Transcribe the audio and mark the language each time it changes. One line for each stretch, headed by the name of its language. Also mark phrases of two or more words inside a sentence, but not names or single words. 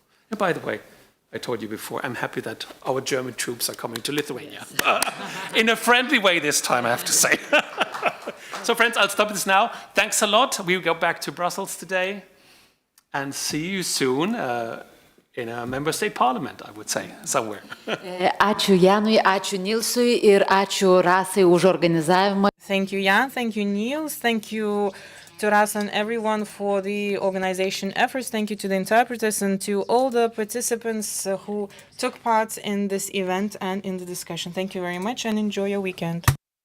English: And by the way, I told you before, I'm happy that our German troops are coming to Lithuania. In a friendly way this time, I have to say. So friends, I'll stop this now. Thanks a lot. We'll go back to Brussels today, and see you soon in a member state parliament, I would say, somewhere.
Lithuanian: Ačiū Janui, ačiū Nilsui ir ačiū Rasai už organizavimą.
English: Thank you, Jan. Thank you, Niels. Thank you to Rasa and everyone for the organization efforts. Thank you to the interpreters and to all the participants who took part in this event and in the discussion. Thank you very much and enjoy your weekend.